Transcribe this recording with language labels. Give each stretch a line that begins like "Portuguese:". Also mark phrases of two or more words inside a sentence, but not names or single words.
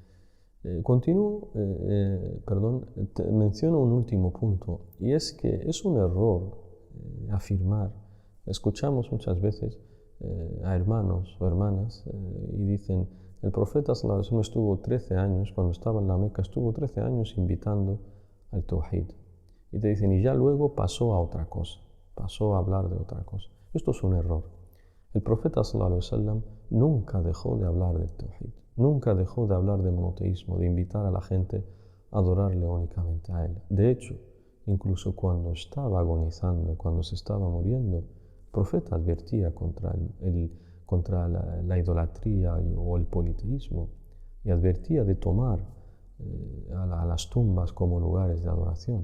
Spanish: Menciono un último punto, y es que es un error afirmar, escuchamos muchas veces a hermanos o hermanas y dicen, el profeta
Arabic: صلى الله عليه وسلم
Spanish: estuvo 13 años, cuando estaba en la Meca, estuvo 13 años invitando al tawhid. Y te dicen, y ya luego pasó a otra cosa, pasó a hablar de otra cosa. Esto es un error. El profeta
Arabic: صلى الله عليه وسلم
Spanish: nunca dejó de hablar del tawhid, nunca dejó de hablar de monoteísmo, de invitar a la gente a adorarle únicamente a Él. De hecho, incluso cuando estaba agonizando, cuando se estaba muriendo, el profeta advertía contra la idolatría o el politeísmo y advertía de tomar a las tumbas como lugares de adoración.